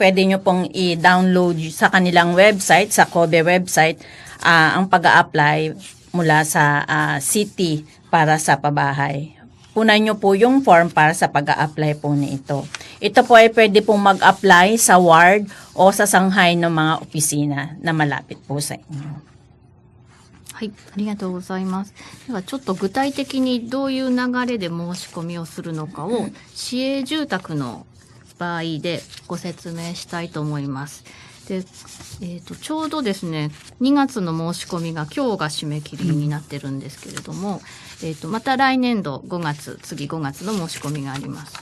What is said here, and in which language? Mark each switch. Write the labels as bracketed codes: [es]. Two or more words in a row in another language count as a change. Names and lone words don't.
[tl] Pwede nyo pong i-download sa kanilang website, sa Kobe website, ang pag-a-apply mula sa city para sa pabahay. Punan nyo po yung form para sa pag-a-apply po nito. Ito po ay pwede pong mag-apply sa ward o sa sanghay ng mga opisina na malapit po sa inyo. [ja] はい、ありがとうございます。ではちょっと具体的にどういう流れで申し込みをするのかを市営住宅の場合でご説明したいと思います。で、ちょうどですね、2月の申し込みが今日が締め切りになってるんですけれども、また来年度5月、次5月の申し込みがあります。